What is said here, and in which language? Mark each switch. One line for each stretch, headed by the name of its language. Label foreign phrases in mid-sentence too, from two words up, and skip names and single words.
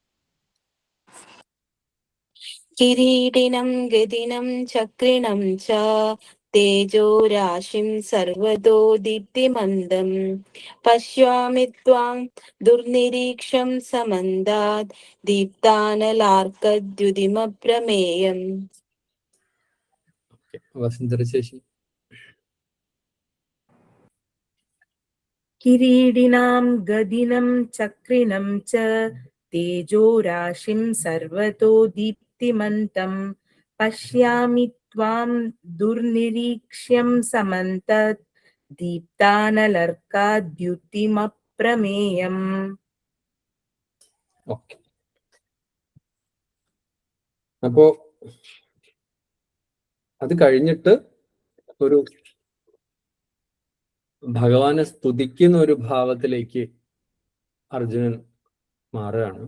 Sanskrit: किरीटिनं गदिनं चक्रिणं च तेजोराशिं सर्वतो दीप्तिमन्दं पश्यामि त्वां दुर्निरीक्षं समन्तात् दीप्तानलार्कद्युतिमप्रमेयम्.
Malayalam: ഓക്കെ, വസുന്ധര ചേച്ചി.
Sanskrit: किरीटिनां गदिनं चक्रिणं च तेजोराशिं सर्वतो दीप्तिमन्तं पश्यामि त्वां दुर्निरीक्ष्यं समन्तत् दीप्तानलर्काद्युतिमप्रमेयम्.
Malayalam: ഓക്കെ, അപ്പോ അത് കഴിഞ്ഞിട്ട് ഒരു ഭഗവാനെ സ്തുതിക്കുന്ന ഒരു ഭാവത്തിലേക്ക് അർജുനൻ മാറുകയാണ്.